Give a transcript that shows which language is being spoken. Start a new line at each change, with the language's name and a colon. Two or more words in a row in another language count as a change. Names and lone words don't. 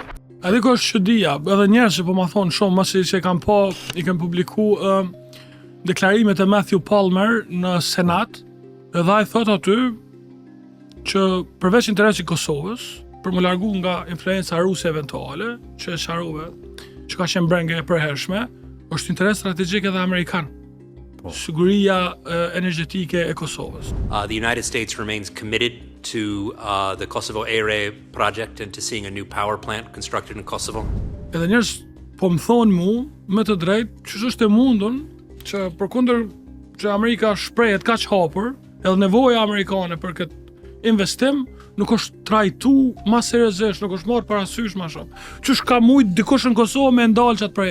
Albanian: Edhe ko është çudia, edhe njerëz që po ma thonë shumë, masi që i kanë publiku deklarimet e Matthew Palmer në Senat, edhe ai thot aty që përveç interesit Kosovës, për më largu nga influenca ruse eventuale, që e sharove, që ka qenë brenge e përhershme, është interes strategjik edhe amerikan. Siguria energjetike e Kosovës.
English: The United States remains committed to the Kosovo Area project and to seeing a new power plant constructed in Kosovo.
Albanian: Edhe njerëz po më thonë mu, me të drejtë, që është e mundun që përkundër që Amerika shprehet kaq hapur, edhe nevoja amerikane për këtë investim nuk është trajtu ma seriozisht, nuk është marrë parasysh ma shumë. Qysh ka mujt dikush në Kosovë me ndalë qatë projekt?